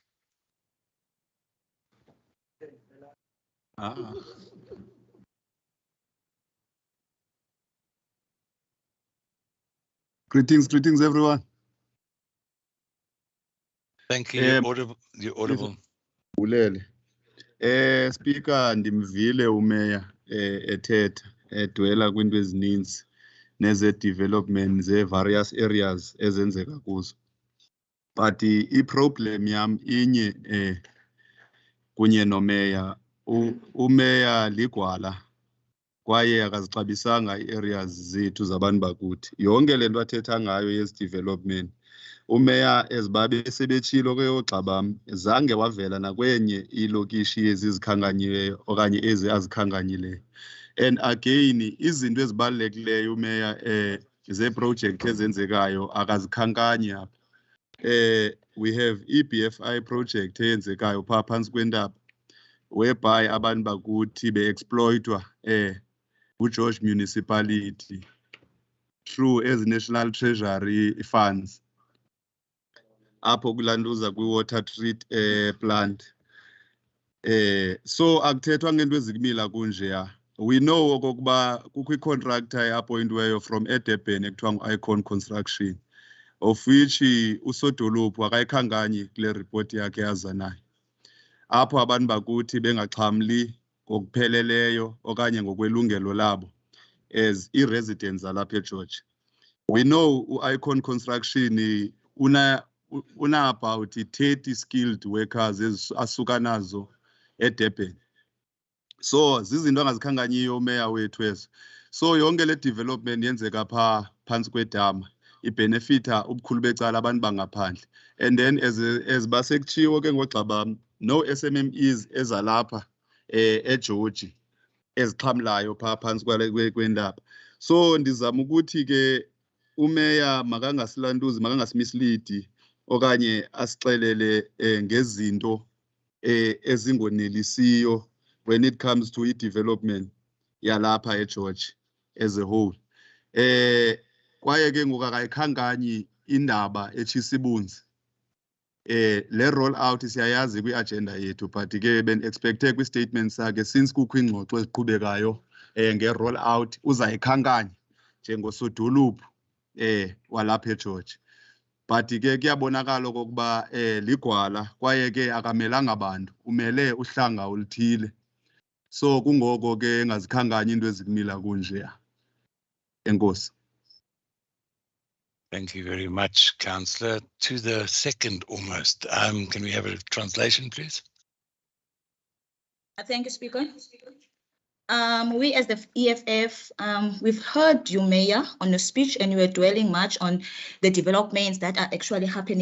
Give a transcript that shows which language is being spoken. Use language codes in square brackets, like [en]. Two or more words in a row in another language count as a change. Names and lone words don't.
[en] Greetings, everyone. Thank you. You're audible. You're audible. [xh] Bulele. [en] Speaker, [xh] ndimvile umeya ethetha edwela kwinto ezininzi neze-development ze- [en] various areas [xh] ezenzeka kuzo. But i-problem yam inye kunye nomeya, umeya ligwala kwaye akazixabisanga ii-areas zethu zabantu bakuthi. Yonke le nto athetha ngayo yezi-development, umeya ezibabe sebetshilo kweyoxa bam, zange wavela nakwenye ilokishi ezizikhankanyiweyo okanye ezi azikhankanyileyo. [en] And again, [xh] izinto ezibalulekileyo umeya zeeprojekthi ezenzekayo akazikhankanyi apha. [en] We have [xh] i-BFI project eyenzekayo phaa phantsi kwentaba, whereby abantu bakuthi be-exploitwa [en] George municipality through as National Treasury funds. [xh] Apho kulanduza kwi-water treat plant. So akuthethwa ngento ezikumila kunjeya. [en] We know [xh] okokuba kukho i-contractor eappointiweyo from eDurban ekuthiwa ngu-Icon Construction, [en] of which [xh] usodolophu akayikhankanyi kule report yakhe yaza nayo. Apho abantu bakuthi bengaxhamli ngokupheleleyo okanye ngokwelungelo labo as i-residents alapha eGeorge. [en] We know [xh] u-Icon Construction una [en] about 30 skilled workers [xh] asuka nazo eDurban. So zizinto angazikhankanyiyo umeya wethu ezo. So yonke le development yenzeka phaa phantsi kwedama ibenefita ubukhulu becala abantu bangaphandle. [en] And then as [xh] basekutshiwo ke ngoxa bam, no SMMEs ezalapha eGeorge ezixhamlayo phaa phantsi kwendaba. So ndizama ukuthi ke umeya makangasilantuzi, makangasimislead okanye asixelele ngezinto ezingonelisiyo [en] when it comes to [xh] i-development yalapha eGeorge [en] as a whole. [xh] Kwaye ke ngoku akayikhankanyi indaba etshisa ibunzi. Le [en] roll out [xh] siyayazi kwi-agenda yethu, but ke ben-expecte kwi-statement sakhe since kukho ingxoxo eziqhubekayo nge- [en] roll out [xh] uzayikhankanya njengosodolophu walapha eGeorge. But ke kuyabonakala okokuba ligwala kwaye ke akamelanga bantu, umele uhlanga oluthile. So kungoko ke engazikhankanya into ezikumila kunjeya. Enkosi. [en] Thank you very much, Councillor. To the second almost. Can we have a translation, please? Thank you, Speaker. We as the EFF, we've heard you, Mayor, on your speech, and you were dwelling much on the developments that are actually happening.